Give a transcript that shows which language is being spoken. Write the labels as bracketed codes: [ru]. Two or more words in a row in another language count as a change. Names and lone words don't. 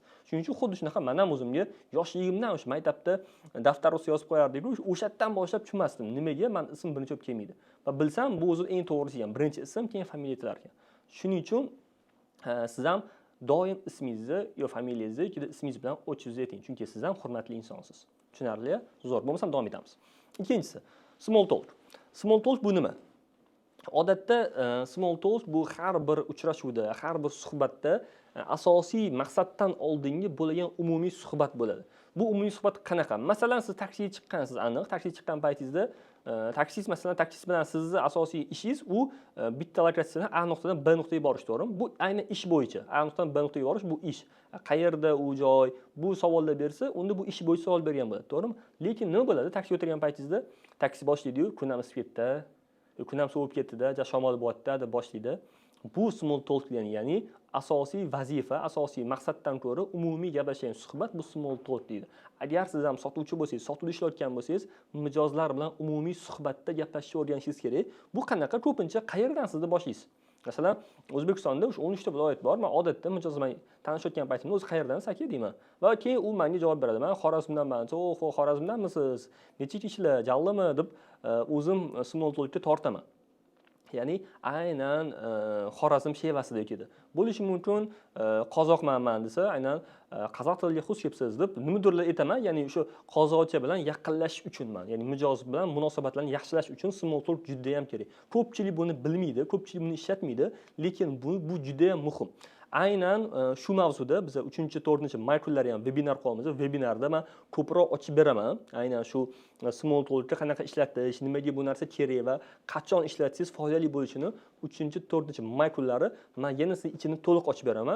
[uz] Shuning uchun xuddi shunaqa men ham o'zimga yoshligimdan o'sha maktabda daftar ustida yozib qo'yardik-ku, o'shadan boshlab tushunmasdim. Nimaga men ism birinchi bo'lib kelmaydi. Va bilsam, bu o'zi eng to'g'risi ham. Birinchi ism, keyin familiya aytilar ekan. Shuning uchun siz ham doim ismingizni yoki familiyangizni yoki ismingiz bilan o'chingizni ayting, chunki siz ham hurmatli insonsiz. Tushunarli? Zo'r. Bo'lmasam davom etamiz. Ikkinchisi, [en] small talk. Small talk [uz] bu nima? Odatda [en] small talk [uz] bu har bir uchrashuvda, har bir suhbatda asosiy maqsaddan oldingi bo'lgan umumiy suhbat bo'ladi. Bu umumiy suhbat qanaqa? Masalan, siz taksiga chiqqansiz, aniq, taksiga chiqqan paytingizda taksist bilan sizni asosiy ishingiz u bitta lokatsiyadan A nuqtadan B nuqtaga borish, to'g'rimi? Bu ayni ish bo'yicha. A nuqtadan B nuqtaga borish bu ish. Qayerda u joy, bu savollar bersa, unda bu ish bo'yicha savol bergan bo'ladi, to'g'rimi? Lekin nima bo'ladi? Taksiga o'tirgan paytingizda taksi boshlaydi-yu, kun ham isib ketdi, kun ham sovib ketdi-da, shamol bo'yapti deb boshlaydi. Bu [en] small talk [uz] degani, ya'ni asosiy vazifa, asosiy maqsaddan ko'ra umumiy gaplashgan suhbat bu [en] small talk [uz] deydi. Agar siz ham sotuvchi bo'lsangiz, sotuvda ishlayotgan bo'lsangiz, mijozlar bilan umumiy suhbatda gaplashishni o'rganishingiz kerak. Bu qanaqa? Ko'pincha qayerdan sizni boshlaysiz? Masalan, O'zbekistonda o'sha 13 ta viloyat bor. Men odatda mijoz bilan tanishayotgan paytimda o'zi qayerdan aka deyman. Va keyin u menga javob beradi. Men Xorazmdanman. "O'h, Xorazmdanmisiz? Necha kishilar? Jallimi?" deb o'zim [en] small talkga [uz] tortaman. Ya'ni aynan Xorazm shevasida ekadi. Bo'lishi mumkin qozoqman men desa, aynan qozoq tiliga xush kelibsiz deb nimadirlar aytaman. Ya'ni o'sha qozoqcha bilan yaqinlashish uchunman. Ya'ni mijoz bilan munosabatlarni yaxshilash uchun [en] small talk [uz] juda ham kerak. Ko'pchilik buni bilmaydi, ko'pchilik buni ishlatmaydi, lekin bu juda ham muhim. aynan shu mavzuda biz 3-4 maykullar ham webinar qilamiz. Webinarda men ko'proq ochib beraman. Aynan shu [en] small talkni [uz] qanaqa ishlatish, nimaga bu narsa kerak va qachon ishlatsangiz foydali bo'lishini 3-4 maykullari men yana sizga ichini to'liq ochib beraman.